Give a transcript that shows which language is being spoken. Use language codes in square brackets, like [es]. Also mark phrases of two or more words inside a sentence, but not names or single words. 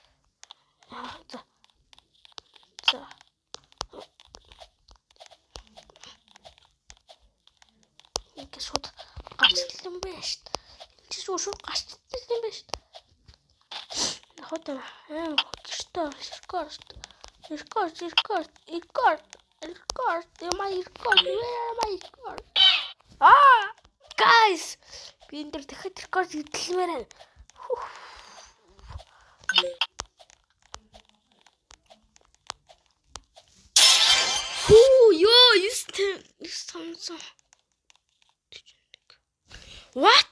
[mn] Ингээд шууд гарчтай юм байна шүү дээ. Чи шууд гарчтай юм байна шүү дээ. Хот рекорд. [en] Record, my record, where am I record? Guys, [mn] би энэ дээр дахиад record хийдэлмээр байна. Ёо, юусэн. [en] What?